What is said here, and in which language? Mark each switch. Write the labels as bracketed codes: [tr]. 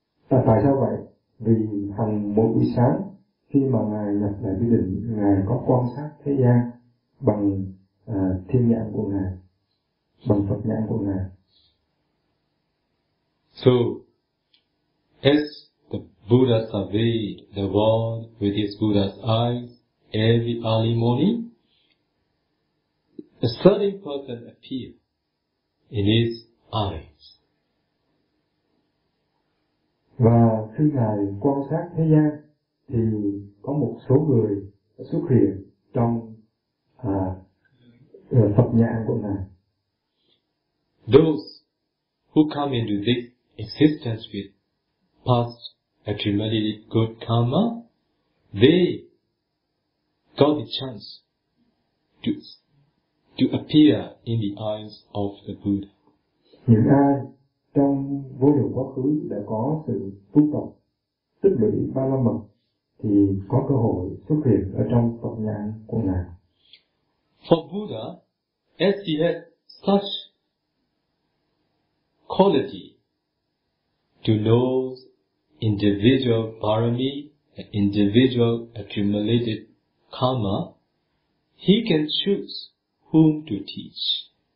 [vi] Tại sao vậy? Vì hằng mỗi buổi sáng, khi mà Ngài nhập lại quy định, Ngài có quan sát thế gian bằng thiên nhãn của Ngài, bằng Phật nhãn của Ngài. [en] So, as the Buddha surveyed the world with his Buddha's eyes every early morning, a certain person appeared in his eyes. [vi] Và khi Ngài quan sát thế gian, thì có một số người xuất hiện trong Phật nhãn của Ngài. [en] Those who come into this existence with past accumulated good karma, they got the chance to appear in the eyes of the Buddha. [vi] Những ai trong vô lượng quá khứ đã có sự tu tập tích lũy ba la mật thì có cơ hội xuất hiện ở trong Phật nhãn của Ngài. [en] For Buddha, as he had such quality to know individual parami, individual accumulated karma, he can choose whom to teach.